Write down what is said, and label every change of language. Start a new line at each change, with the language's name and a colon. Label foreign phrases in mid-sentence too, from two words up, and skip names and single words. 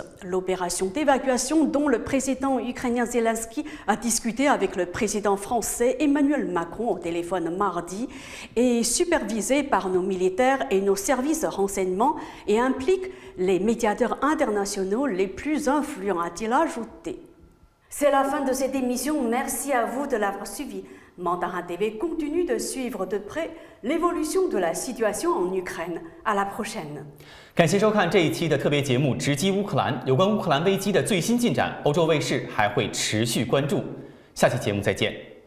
French: L'opération d'évacuation dont le président ukrainien Zelensky a discuté avec le président français Emmanuel Macron au téléphone mardi est supervisée par nos militaires et nos services de renseignement et implique les médiateurs internationaux les plus influents, a-t-il ajouté. C'est la fin de cette émission. Merci à vous de l'avoir suivi. Mandarin TV continue de suivre de près l'évolution de la situation en Ukraine. À la prochaine.
Chinese: 感谢收看这一期的特别节目《直击乌克兰》，有关乌克兰危机的最新进展，欧洲卫视还会持续关注。下期节目再见。